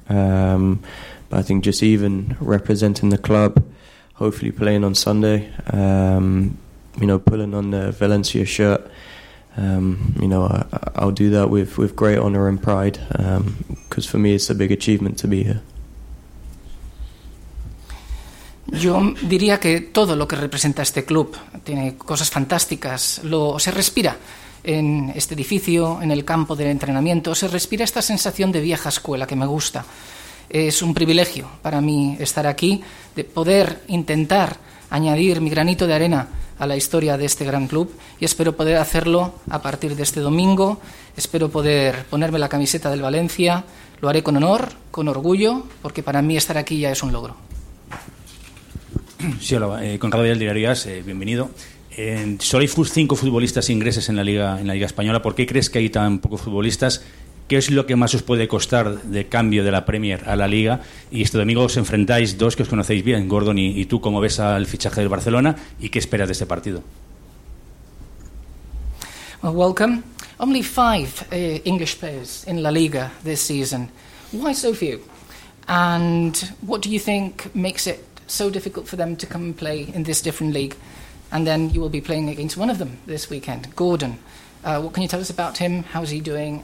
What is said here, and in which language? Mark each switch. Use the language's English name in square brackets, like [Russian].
[English] But I think just even representing the club, hopefully playing on Sunday, you know, pulling on the Valencia shirt, you know, I'll do that with great honour and pride, because for me it's a big achievement to be here. [Spanish] Yo diría que todo lo que representa este club tiene cosas fantásticas. Se respira en este edificio, en el campo de entrenamiento, se respira esta sensación de vieja escuela que me gusta. Es un privilegio para mí estar aquí, de poder intentar añadir mi granito de arena a la historia de este gran club, y espero poder hacerlo a partir de este domingo. Espero poder ponerme la camiseta del Valencia. Lo haré con honor, con orgullo, porque para mí estar aquí ya es un logro. Sí, hola, Conrado Vidal, Diario AS, bienvenido. Solo hay 5 futbolistas ingleses en la Liga Española. ¿Por qué crees que hay tan pocos futbolistas? ¿Qué es lo que más os puede costar de cambio de la Premier a la Liga? Y este domingo os enfrentáis 2 que os conocéis bien, Gordon y tú. ¿Cómo ves al fichaje del Barcelona y qué esperas de este partido? [English] Welcome. Only 5 English players in La Liga this season. Why so few? And what do you think makes it so difficult for them to come and play in this different league? And then you will be playing against one of them this weekend, Gordon. What can you tell us about him? How's he doing?